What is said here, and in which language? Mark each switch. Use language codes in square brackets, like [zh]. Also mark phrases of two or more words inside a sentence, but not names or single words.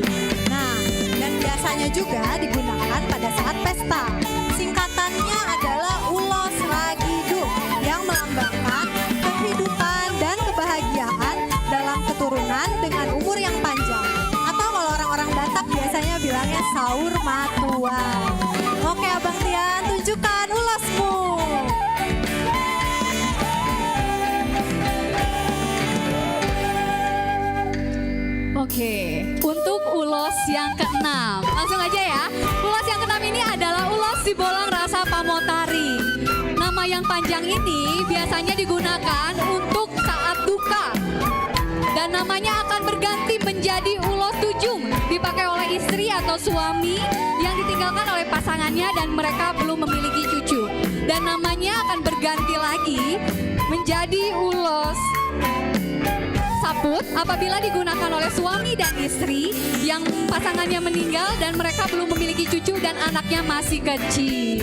[id] Nah, dan biasanya juga digunakan pada saat pesta. Singkatannya adalah ulos ragi hidup yang melambangkan kehidupan dan kebahagiaan dalam keturunan dengan umur yang panjang. Atau kalau orang-orang Batak biasanya bilangnya [bbc] saur matua. [id] Oke, Abang Tian, tunjukkan ulosmu. Oke, untuk ulos yang keenam, langsung aja ya. Ulos yang keenam ini adalah ulos sibolang rasa pamotari. Nama yang panjang ini biasanya digunakan untuk saat duka. Dan namanya akan berganti menjadi ulos tujung, dipakai oleh istri atau suami yang ditinggalkan oleh pasangannya dan mereka belum memiliki cucu. Dan namanya akan berganti lagi menjadi ulos saput apabila digunakan oleh suami dan istri yang pasangannya meninggal dan mereka belum memiliki cucu dan anaknya masih kecil.